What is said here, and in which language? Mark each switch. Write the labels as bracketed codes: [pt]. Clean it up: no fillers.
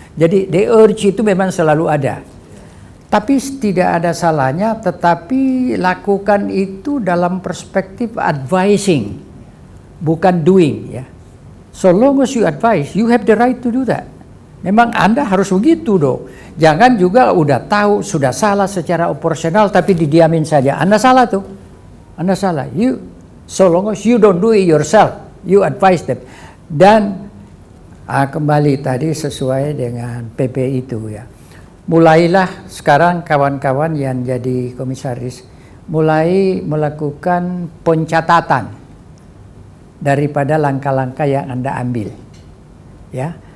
[id] Jadi [en] the urge [id] itu memang selalu ada. Tapi tidak ada salahnya, tetapi lakukan itu dalam perspektif advising, bukan doing ya. [en] So long as you advise, you have the right to do that. [id] Memang Anda harus begitu dong. Jangan juga udah tahu sudah salah secara operasional tapi didiamin saja. Anda salah tuh. Anda salah. [en] So long as you don't do it yourself, you advise them. [id] Dan kembali tadi sesuai dengan PP itu ya. Mulailah sekarang kawan-kawan yang jadi komisaris mulai melakukan pencatatan daripada langkah-langkah yang Anda ambil. Ya.